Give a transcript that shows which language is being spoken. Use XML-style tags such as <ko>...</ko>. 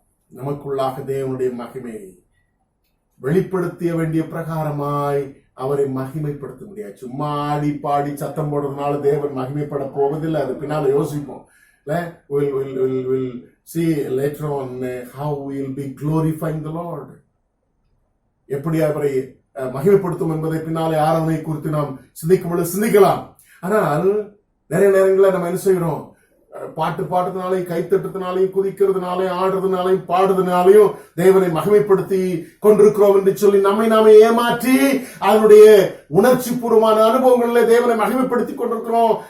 <ta>நமக்குள்ளாக தேவனுடைய மகிமையை வெளிப்படுத்திய வேண்டிய பிரகாரமாய் அவரை மகிமைப்படுத்த முடியாது. சும்மா ஆடி பாடி சத்தம் போடுறதுனால தேவன் மகிமைப்பட போவதில்லை. அது பின்னால யோசிப்போம்.</ta> <en>We'll see later on how we'll be glorifying the Lord.</en> <ta>எப்படி அவரை மகிமைப்படுத்தும் என்பதை பின்னாலே ஆராதனை குறித்து நாம் சிந்திக்கலாம். ஆனால் நிறைய நேரங்களில் நம்ம என்ன செய்கிறோம், பாட்டு பாடுறதுனாலையும் கைத்தட்டுறதுனாலையும் குதிக்கிறதுனாலையும் ஆடுறதுனாலையும் பாடுறதுனாலையும் தேவனை மகிமைப்படுத்தி கொண்டிருக்கிறோம் என்று சொல்லி நம்மை நாமே ஏமாற்றி அதனுடைய உணர்ச்சி பூர்வமான அனுபவங்களில் தேவனை மகிமைப்படுத்தி கொண்டிருக்கிறோம்.</ta>